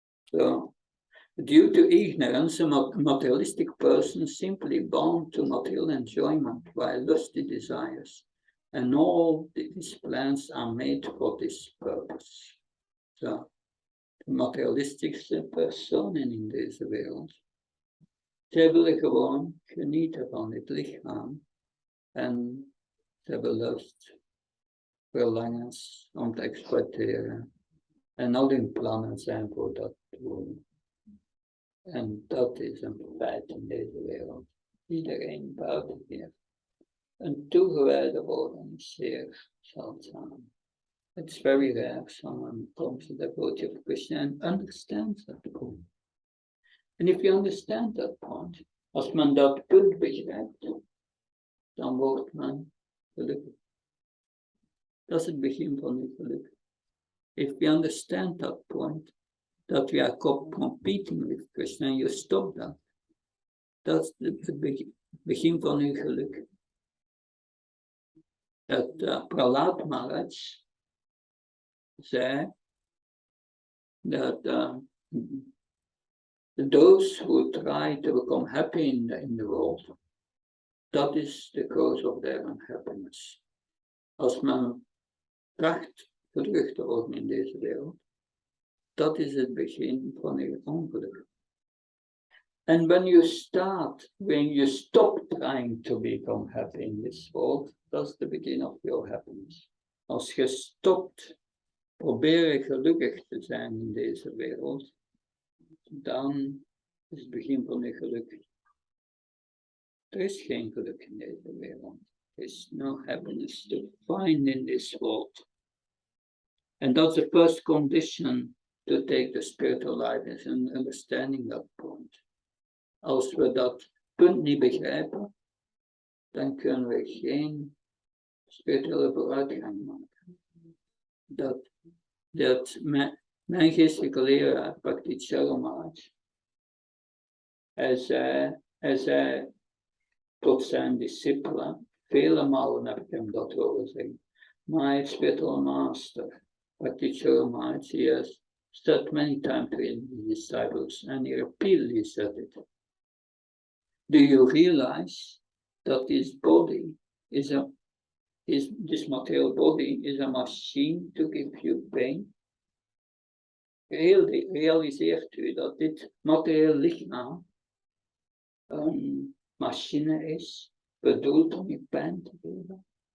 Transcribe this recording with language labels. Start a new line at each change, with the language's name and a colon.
English: So, due to ignorance, a materialistic person is simply bound to material enjoyment by lusty desires, and all these plans are made for this purpose.
Dutch: So, de materialistische personen in deze wereld, zij willen gewoon genieten van dit lichaam en ze hebben lust, verlangens om te exploiteren en al hun plannen zijn voor dat doel. En dat is een feit in deze wereld. Iedereen buiten hier. Een toegewijde worden is zeer zeldzaam.
English: It's very rare someone comes to the devotee of Krishna and understands that point. And if you understand that point,
Dutch: als men dat punt begrijpt, dan wordt men gelukkig. Dat is het begin van uw geluk.
English: If we understand that point, that we are competing with Krishna, and you stop that,
Dutch: dat is het begin van uw geluk. Dat Prahlad Maharaj zei dat
English: those who try to become happy in the world, that is the cause of their unhappiness.
Dutch: Als men tracht gelukkig te worden in deze wereld, dat is het begin van uw ongeluk.
English: And when you stop trying to become happy in this world, that's the beginning of your happiness.
Dutch: Als je stopt proberen gelukkig te zijn in deze wereld, dan is het begin van je geluk. Er is geen geluk in deze wereld.
English: There is no happiness to find in this world. And that's the first condition to take the spiritual life, is in understanding that point.
Dutch: Als we dat punt niet begrijpen, dan kunnen we geen spirituele vooruitgang maken. Dat mijn geestelijke leraar, Praktichara Maharaj, hij zei tot zijn discipelen, vele malen heb ik hem dat horen zeggen,
English: my spiritual master, Praktichara Maharaj, he has said many times to his disciples, and he repeatedly said it. Do you realize that this body this material body is a machine to give you pain?
Dutch: Realiseert u dat dit materieel lichaam een machine is, bedoeld om je pijn te geven?